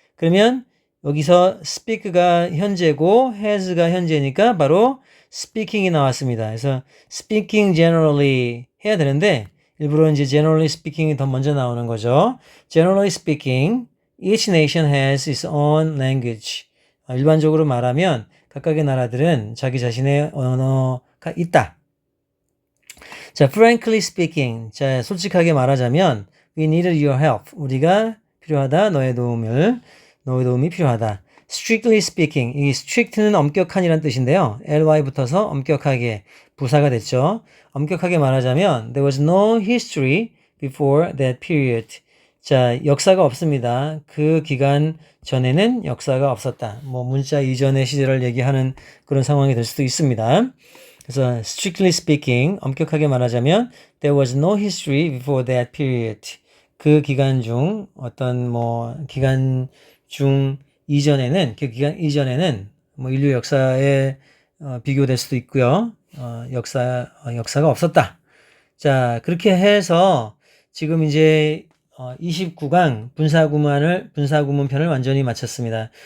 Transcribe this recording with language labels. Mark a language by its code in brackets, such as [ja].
[ko] 그러면 여기서 speak가 현재고 has가 현재니까 바로 speaking이 나왔습니다. 그래서 [en] speaking generally [ko] 해야 되는데 일부러 이제 [en] generally speaking [ko] 이 더 먼저 나오는 거죠. [en] Generally speaking, each nation has its own language. [ko] 일반적으로 말하면 각각의 나라들은 자기 자신의 언어가 있다. [en] 자, frankly speaking. [ko] 자, 솔직하게 말하자면 [en] we needed your help. [ko] 우리가 필요하다. 너의 도움이 필요하다. [en] strictly speaking. [ko] 이 strict는 엄격한이란 뜻인데요. ly 붙어서 엄격하게 부사가 됐죠. 엄격하게 말하자면 [en] there was no history before that period. [ko] 자, 역사가 없습니다. 그 기간 전에는 역사가 없었다. 뭐 문자 이전의 시대를 얘기하는 그런 상황이 될 수도 있습니다. [en] 그래서 strictly speaking, [ko] 엄격하게 말하자면 [en] there was no history before that period. [ko] 그 기간 중 기간 이전에는 뭐 인류 역사에 비교될 수도 있고요. 역사가 없었다. 자, 그렇게 해서 지금 이제 29강 분사구문 편을 완전히 마쳤습니다.